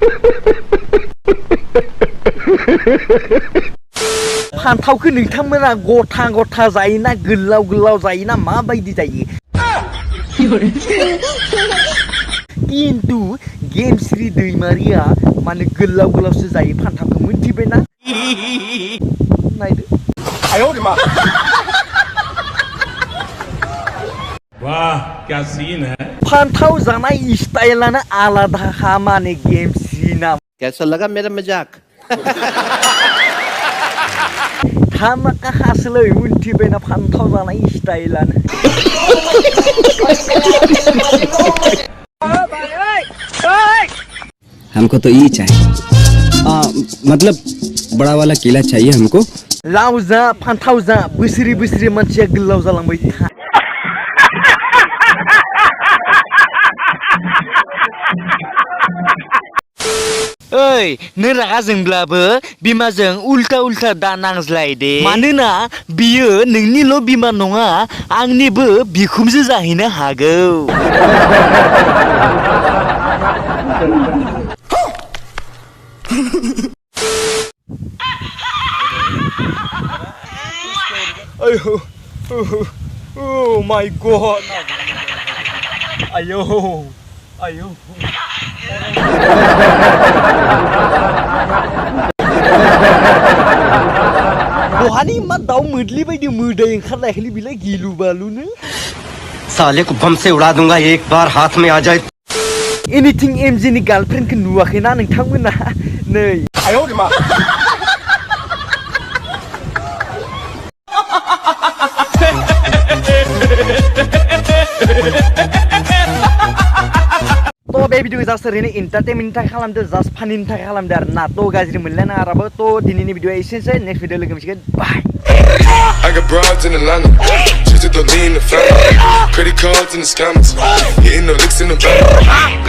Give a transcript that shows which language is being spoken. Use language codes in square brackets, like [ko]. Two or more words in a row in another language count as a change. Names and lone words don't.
[brx] फान्थावखौ नोंथांमोना गथा गथा जायोना गोलाव गोलाव जायोना माबायदि जायो किन्तु गेमश्री दैमारिया माने गोलाव गोलावसो जायो फान्थावखौ मोनथिबायना नायदो [hi] वाह क्या सीन है [brx] फान्थाव जानाय स्टाइलानो आलादाखा माने गेमश्री नाम [hi] कैसा लगा मेरा मजाक [brx] धामाका खासलै मोनथिबायना फान्थाव जानाय स्टाइलानो [hi] हमको तो ये चाहिए मतलब बड़ा वाला केला चाहिए हमको [brx] लाव जा फान्थाव जा बोसोरै बोसोरै मानसिया गोलाव जालांबाय था ओइ नों रागा जोंब्लाबो बिमाजों उल्टा उल्टा दा नांज्लाय दे मानोना बियो नोंनिल' बिमा नङा आंनिबो बिखुमजो जाहैनो हागौ आयो [en] oh my god [brx] आयो आयो बहानि मा दाउ मोदली बायदि मोदै ओंखारलायखैलै बिलाय गिलु बालुनो [hi] साले को बम से उड़ा दूंगा एक बार हाथ में आ जाए [brx] एनिथिं एमजेनि गार्लफ्रेन्डखौ नुवाखैना नोंथांमोना नै तो बे भिडियो जास्ट ओरैनो एन्टारटेनमेन्टनि थाखाय खालामदो जास्ट फानिनि थाखाय खालामदो आरोना तो गाज्रि मोनलायना आराबो तो दिनैनि भिडियोआ एसेनोसै [en] next video [brx] लोगो मोनसिगोन बाय [en] I got broads in Atlanta, just to lean the family. Credit cards in the scammers, hitting the licks in the back.